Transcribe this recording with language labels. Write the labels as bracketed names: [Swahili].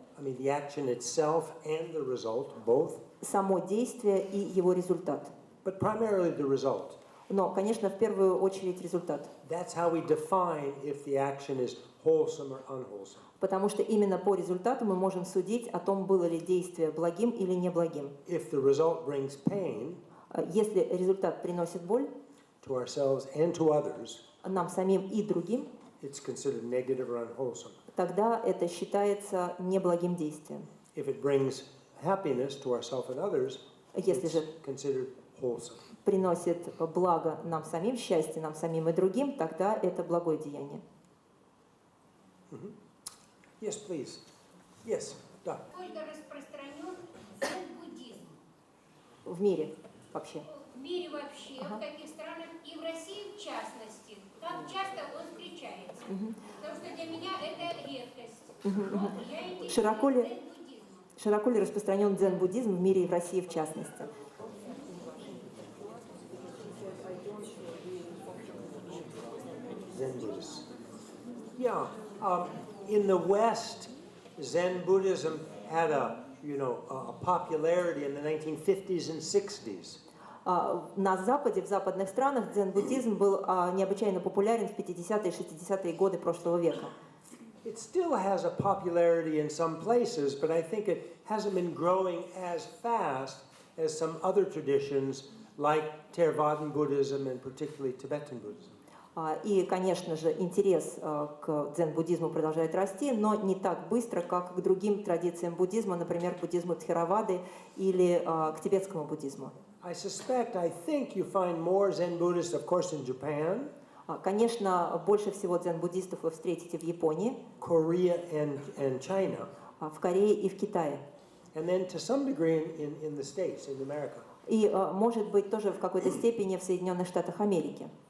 [English] I mean, the action itself and the result, both. [Russian] Само действие и его результат. [English] But primarily the result. [Russian] Но, конечно, в первую очередь результат. [English] That's how we define if the action is wholesome or unwholesome. [Russian] Потому что именно по результату мы можем судить о том, было ли действие благим или неблагим. [English] If the result brings pain [Russian] Если результат приносит боль [English] to ourselves and to others, [Russian] нам самим и другим, [English] it's considered negative or unwholesome. [Russian] тогда это считается неблагим действием. [English] If it brings happiness to ourselves and others, [Russian] Если [English] it's [Russian] же [English] considered wholesome. [Russian] приносит благо нам самим, счастье нам самим и другим, тогда это благое деяние. [English] Yes, please. Yes, [Russian] да. Сколько распространен дзен-буддизм? В мире вообще. В мире вообще, в каких странах и в России в частности. Как часто он встречается? Потому что для меня это редкость. Я интересуюсь дзен-буддизмом. Широко ли распространен дзен-буддизм в мире и в России в частности? [English] Zen Buddhists. Yeah, in the West, Zen Buddhism had a popularity in the 1950s and 60s. [Russian] На Западе, в западных странах, дзен-буддизм был необычайно популярен в 50-е и 60-е годы прошлого века. [English] It still has a popularity in some places, but I think it hasn't been growing as fast as some other traditions like Theravadan Buddhism and particularly Tibetan Buddhism. [Russian] И, конечно же, интерес к дзен-буддизму продолжает расти, но не так быстро, как к другим традициям буддизма, например, буддизму Тхаравады или к тибетскому буддизму. [English] I think you find more Zen Buddhists, of course, in Japan, [Russian] Конечно, больше всего дзен-буддистов вы встретите в Японии, [English] Korea, and China. [Russian] в Корее и в Китае. [English] and then to some degree in the States, in America. [Russian] И, может быть, тоже в какой-то степени в Соединенных Штатах Америки.